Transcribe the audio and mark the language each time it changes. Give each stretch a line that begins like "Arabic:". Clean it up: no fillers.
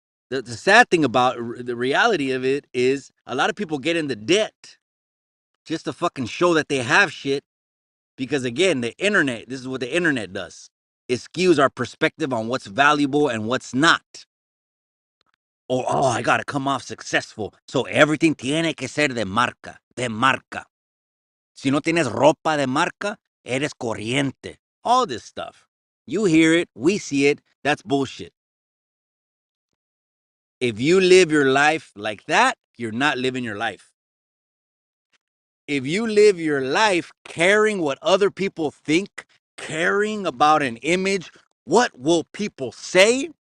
English: The sad thing about the reality of it is a lot of people get into debt just to fucking show that they have shit. Because again, the internet, this is what the internet does. It skews our perspective on what's valuable and what's not. Or, oh, I gotta come off successful. So everything
Spanish: tiene que ser de marca, de marca. Si no tienes ropa de marca, eres corriente.
English: All this stuff. You hear it, we see it, that's bullshit. If you live your life like that, you're not living your life. If you live your life caring what other people think, caring about an image, what will people say?